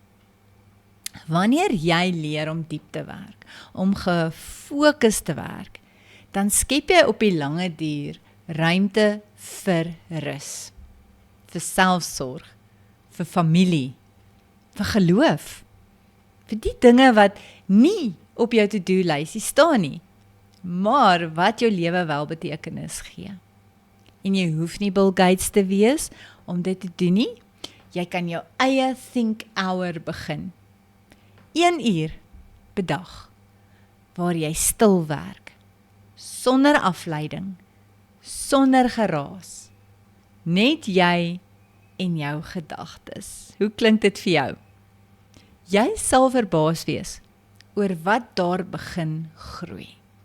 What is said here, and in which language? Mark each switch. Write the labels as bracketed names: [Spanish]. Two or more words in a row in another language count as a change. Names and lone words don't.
[Afrikaans] Wanneer jy leer om diep te werk, om gefokus te werk, dan skep jy op die lange duur ruimte vir rus, vir selfsorg, vir familie, vir geloof, vir die dinge wat nie op jou to-do-lysie staan nie, maar wat jou lewe wel betekenis gee. En jy hoef nie Bill Gates te wees om dit te doen nie. Jy kan jou eie [English] think hour [Afrikaans] begin. 1 uur per dag, waar jy stil werk, sonder afleiding, sonder geraas, net jy en jou gedagtes. Hoe klink dit vir jou? Jy sal verbaas wees oor wat daar begin groei.